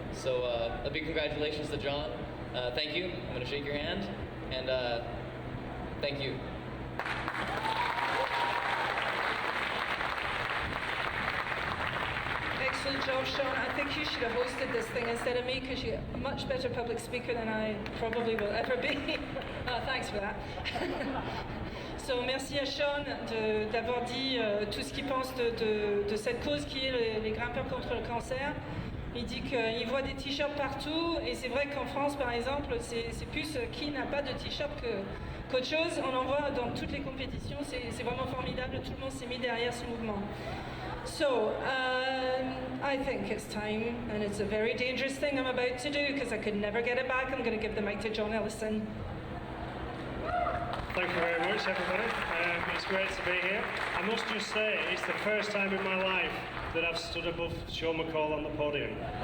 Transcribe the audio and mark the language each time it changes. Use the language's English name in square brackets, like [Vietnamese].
[English] So a big congratulations to John. Thank you. I'm going to shake your hand, and thank you. Excellent job, Sean. I think you should have hosted this thing instead of me because you're a much better public speaker than I probably will ever be. Thanks for that. [French] So, merci à Sean d'avoir dit tout ce qu'il pense de cette cause qui est les grimpeurs contre le cancer. Il dit qu'il voit des t-shirts partout et c'est vrai qu'en France, par exemple, c'est plus qui n'a pas de t-shirt qu'autre chose. On en voit dans toutes les compétitions, c'est vraiment formidable. Tout le monde s'est mis derrière ce mouvement. [English] So, I think it's time, and it's a very dangerous thing I'm about to do because I could never get it back. I'm going to give the mic to John Ellison. Thank you very much, everybody. It's great to be here. I must just say, it's the first time in my life that I've stood above Sean McCall on the podium.